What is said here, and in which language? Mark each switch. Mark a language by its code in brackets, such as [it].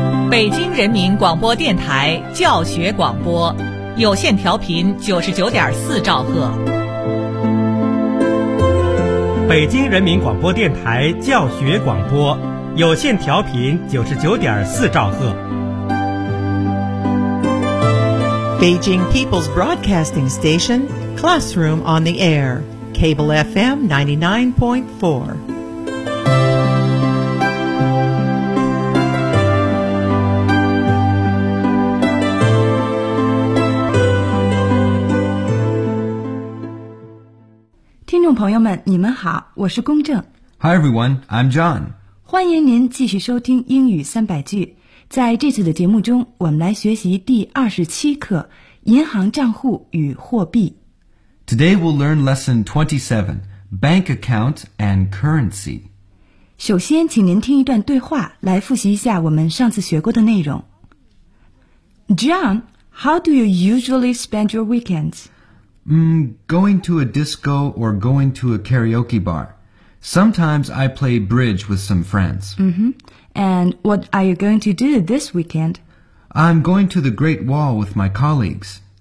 [zh] 北京人民广播电台教学广播，有线调频99.4兆赫。北京人民广播电台教学广播，有线调频99.4兆赫。 [en] Beijing People's Broadcasting Station, Classroom on the Air, Cable FM 99.4. Hi everyone, I'm John. [zh] 欢迎您继续收听英语三百句。在这次的节目中，我们来学习第27课，银行账户与货币。 [en] Today we'll learn lesson 27, bank account and currency. [zh] 首先，请您听一段对话，来复习一下我们上次学过的内容。 [en] John, how do you usually spend your weekends? Going to a disco or going to a karaoke bar. Sometimes I play bridge with some friends. And what are you going to do this weekend? I'm going to the Great Wall with my colleagues.